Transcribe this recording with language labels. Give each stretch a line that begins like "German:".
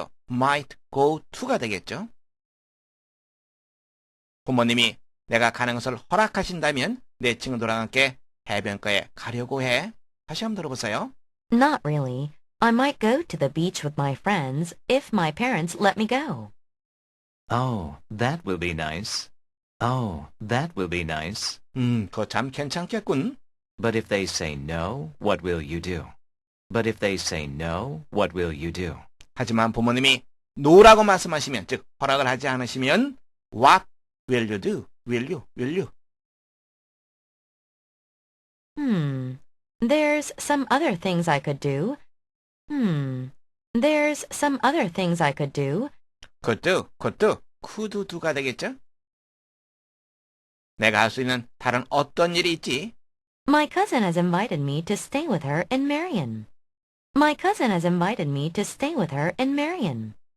English: might go to
Korean: 가 되겠죠? 부모님이 내가 가는 것을 허락하신다면 내 친구들과 함께 해변가에 가려고 해. 다시 한번 들어보세요.
English: Not really. I might go to the beach with my friends if my parents let me go. Oh, that will be nice. Oh, that will be nice.
Korean: 그거 참 괜찮겠군.
English: But if they say no, what will you do? But if they say no, what will you do?
Korean: 하지만 부모님이 노라고 말씀하시면, 즉 허락을 하지 않으시면
English: what will you do? Will you? There's some other things I could do. There's some other things I could do. could do
Korean: 가 되겠죠? 내가 할 수 있는 다른 어떤 일이 있지?
English: My cousin has invited me to stay with her in Marion. My cousin has invited me to stay with her in Marion.